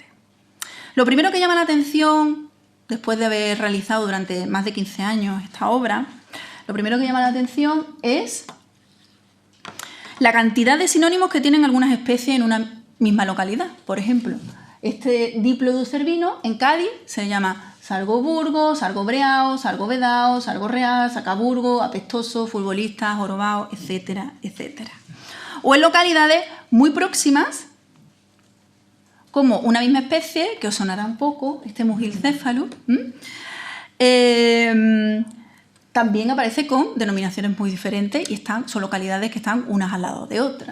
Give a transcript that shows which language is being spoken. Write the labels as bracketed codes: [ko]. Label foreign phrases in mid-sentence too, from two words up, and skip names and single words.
[es] Lo primero que llama la atención, después de haber realizado durante más de 15 años esta obra, lo primero que llama la atención es la cantidad de sinónimos que tienen algunas especies en una misma localidad. Por ejemplo, este Diplodocus cervino en Cádiz se llama sargoburgo, sargobreao, sargovedao, sargorreal, sacaburgo, apestoso, futbolista, jorobao, etcétera, etcétera. O en localidades muy próximas, como una misma especie, que os sonará un poco, este Mugilcephalus, también aparece con denominaciones muy diferentes y son localidades que están unas al lado de otras.